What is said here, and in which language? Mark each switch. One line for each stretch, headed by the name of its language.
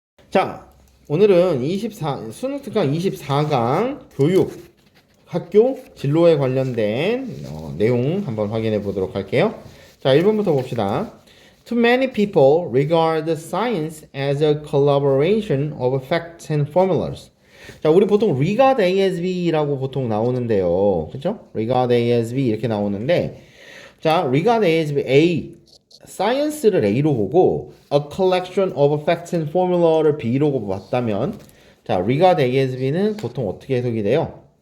Korean: 자, 오늘은 수능 특강 24강 교육, 학교, 진로에 관련된 내용 한번 확인해 보도록 할게요. 자, 1번부터 봅시다.
English: Too many people regard science as a collaboration of facts and formulas.
Korean: 자, 우리 보통
English: regard A as B
Korean: 라고 보통 나오는데요. 그죠? regard A as B 이렇게 나오는데, 자, regard A as B, A, science를 A로 보고
English: a collection of facts and formula
Korean: 를 B로 봤다면, 자, regard A as B는 보통 어떻게 해석이 돼요?